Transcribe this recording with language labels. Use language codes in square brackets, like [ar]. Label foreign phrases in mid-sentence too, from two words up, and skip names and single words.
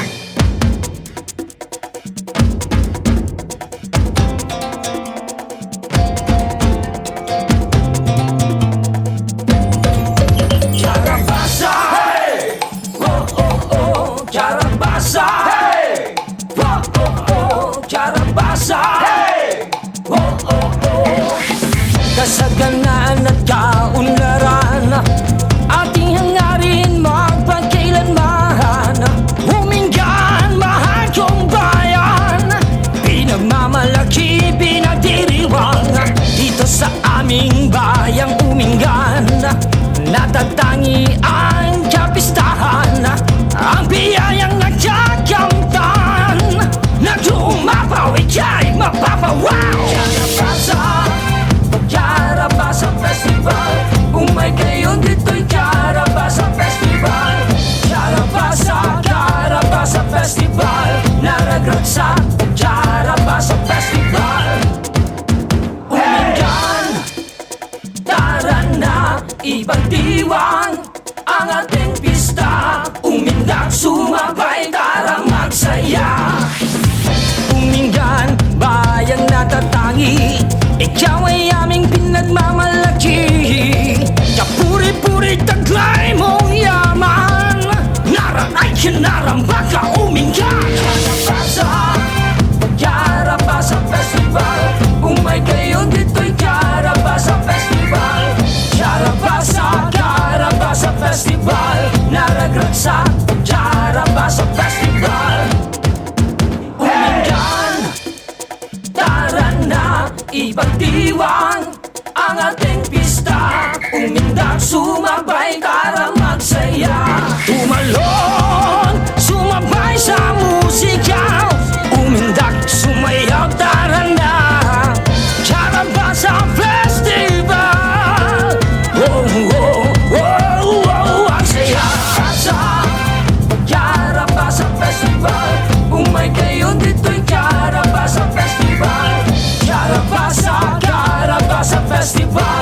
[tl] Karabasa, hey! Oh, oh, oh, Karabasa, hey! Oh, oh, oh, Karabasa, hey! Oh, oh, oh. Kasaganaan at kaunlaran, ating hangarin magpagkailanman. Uminggan, mahal kong bayan, pinagmamalaki, pinagdiriwang. Dito sa aming bayang Uminggan, natatangi ang kapistahan, ang biyayang nagkakamtan, na dumapaw ika'y mapapawaw. Karabasa, Karabasa Festival. [ilo] Umay kayo dito'y Karabasa Festival. Karabasa, Karabasa Festival. Naragrat sa Karabasa Festival. [tl] Uminggan, tara na, ipagdiwang ang ating pista. Umindak, sumabay, tara magsaya. Uminggan, bayang natatangi, ikaw ay aming pinagmamalaki. Kapuri-puri taglay mong yaman, naran ay kinarambak ka Uminggan. Karabasa, Karabasa Festival. [ilo] Umay kayo dito'y Karabasa Festival. Karabasa, Karabasa Festival. Naragrat sa Karabasa Festival. [tl] Uminggan, tara na, ipagdiwang ang ating pista. Umindak, sumabay, tara magsaya. Tumalon, sumabay sa musika. Umindak, sumayaw, tara na. Karabasa Festival. Oh, oh, oh, oh, ang saya. Karabasa Festival. [ilo] Umay kayo dito'y Karabasa Festival. Karabasa, Karabasa Festival.